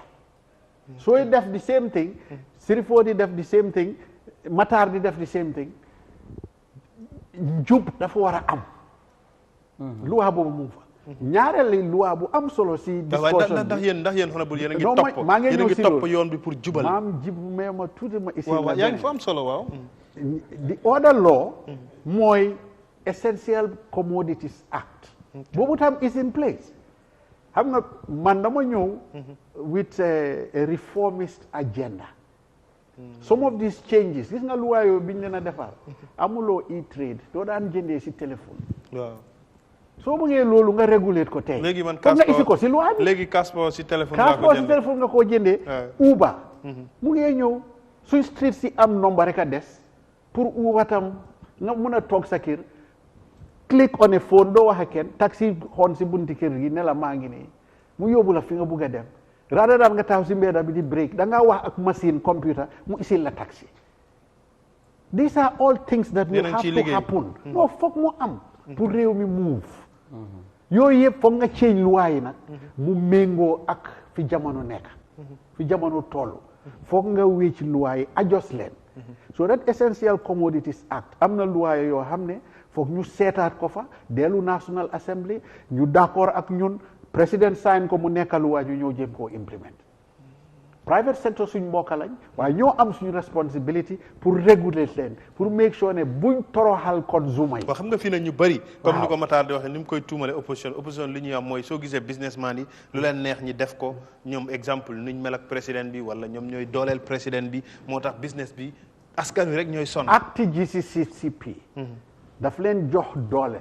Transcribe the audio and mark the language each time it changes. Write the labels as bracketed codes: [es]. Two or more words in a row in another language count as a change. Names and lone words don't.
[wo] sooy def [en] the same thing. [wo] Sirifo di def [en] the same thing. [wo] Matar di def [en] the same thing. [wo] jub dafa war a am. luwa boobu mu fa. ñaareelu loi bu am solo si. discussion ndax yéen honorable yéen a ngi topp yoon bi pour jubal. maam jib mais ma tuuti ma. waaw yaa ngi fa am solo waaw. [en] the other law. [wo] mooy Essential Commodities Act. boobu tam [en] is in place [wo] xam nga man dama ñëw [en] with a reformist agenda some of these changes [wo] gis nga luwaa yooyu biñ leen a defar amuloo e-trade doo daan jëndee si téléphone waaw soo bëggee loolu nga réguler ko tey léegi man nga isi ko si luwaa bi léegi passeport si téléphone passeport si téléphone nga koo jëndee Uber mu ngee ñëw suñ street si am nombre rek a des pour Uber tam nga mun a toog sa kër [en] click on a phone [wo] doo wax ak kenn taxi xoon si bunti kër gi ne la maa ngi nii mu yóbbu la fi nga bugg a dem rather daan nga taxaw si mbedda bi di break da ngaa wax ak [en] machine computer [wo] mu isil la taxi [en] these are all things that will have to happen [wo] non foog mu am pour réew mi move yooyu yëpp foog nga change luwaa yi nag mu méngoo ak fi jamono nekk fi jamono toll foog nga wécc luwaa yi adjust leen [en] so that [wo] Essential Commodities Act am na luwaa yoo xam ne foog ñu seetaat ko fa dellu National Assembly ñu d'accord ak ñun président sign ko mu nekk luwaa ñu ñëw jéem koo implement [en] private sector [wo] suñ mbokk lañ waaye ñoo am suñu responsibility pour réguler leen pour [en] make sure [wo] ne buñ toroxal consumer yi. waaw xam nga fii nag ñu bëri. comme ni ko Matar di waxee ni mu koy tuumale opposition li ñuy am mooy soo gisee businessman yi lu leen neex ñi def ko ñoom exemple nuñ mel ak président bi wala ñoom ñooy dooleel président bi moo tax business bi askan wi rek ñooy sonn. acte GCCP. daf leen jox doole.